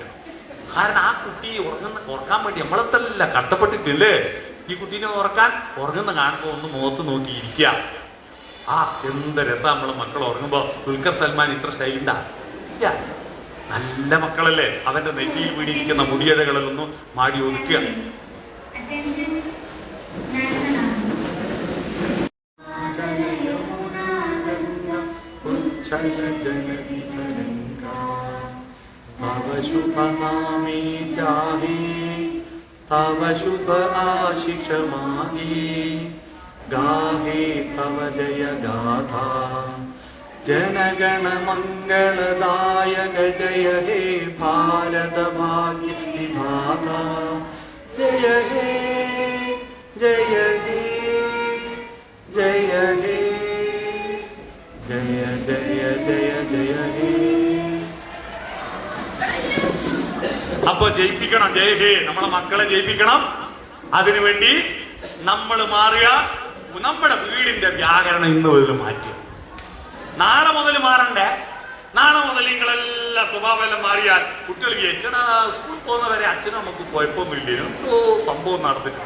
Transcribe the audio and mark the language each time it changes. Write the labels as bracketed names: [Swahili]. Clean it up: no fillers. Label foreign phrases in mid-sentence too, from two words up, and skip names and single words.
[Malayalam] കാരണം ആ കുട്ടി ഉറക്കാൻ വേണ്ടി നമ്മളെത്തല്ല കഷ്ടപ്പെട്ടിട്ടില്ലേ. ഈ കുട്ടീനെ ഉറങ്ങുന്ന കാണുമ്പോൾ ഒന്ന് മുഖത്ത് നോക്കി ഇരിക്കുക. എന്ത് രസം നമ്മളെ മക്കൾ ഉറങ്ങുമ്പോൾ. ദുൽഖർ സൽമാൻ ഇത്ര സ്റ്റൈലിണ്ടാ ഇല്ല. നല്ല മക്കളല്ലേ, അവന്റെ നെറ്റിയിൽ വീടിയിരിക്കുന്ന മുടിയഴകളൊന്നും മാടി ഒതുക്കുക. [Bangla] তব শুভ আশিস মাগে গাহে তব জয় গাথা জনগণ মঙ্গলদায়ক জয় হে ভারত ভাগ্য বিধাতা জয় হে জয় হে জয় হে জয় জয় জয় জয় হে. [Malayalam] അപ്പൊ ജയിപ്പിക്കണം, ജയ ഹേ. നമ്മളെ മക്കളെ ജയിപ്പിക്കണം. അതിനുവേണ്ടി നമ്മൾ മാറുക. നമ്മുടെ വീടിന്റെ വ്യാകരണം ഇന്ന് മുതൽ മാറ്റുക. നാളെ മുതൽ മാറണ്ടേ? നാളെ മുതൽ നിങ്ങളെല്ലാം സ്വഭാവമെല്ലാം മാറിയാൽ കുട്ടികൾക്ക് എങ്ങടാ സ്കൂളിൽ പോകുന്നവരെ അച്ഛനും നമുക്ക് കുഴപ്പമൊന്നുമില്ല, എന്തോ സംഭവം നടന്നിട്ടുണ്ട്.